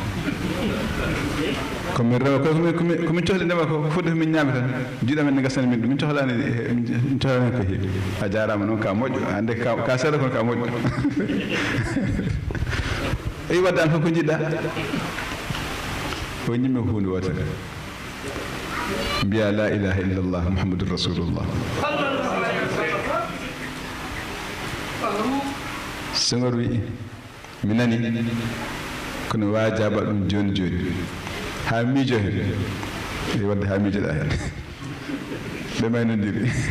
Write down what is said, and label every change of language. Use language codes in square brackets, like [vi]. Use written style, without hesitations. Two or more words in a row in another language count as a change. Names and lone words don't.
[ff] komin rewa komin cohli ndema ko fodde ko min ñaami tan jiiɗamen ne gasani min ɗum min cohlani ko heewi a jarama noon ka moƴƴo hande ka seeɗa kono ka moƴƴo eyi waddani fof ko jiɗɗa o ñimmi ko hunde wotere mbiya [ar] لا إله إلا الله محمد رسول الله [ff] Senghor wi mi nani kono wawi jaaba ɗum joni ha miijo hen e wadde ha miijoɗa hen ɓe maynodiri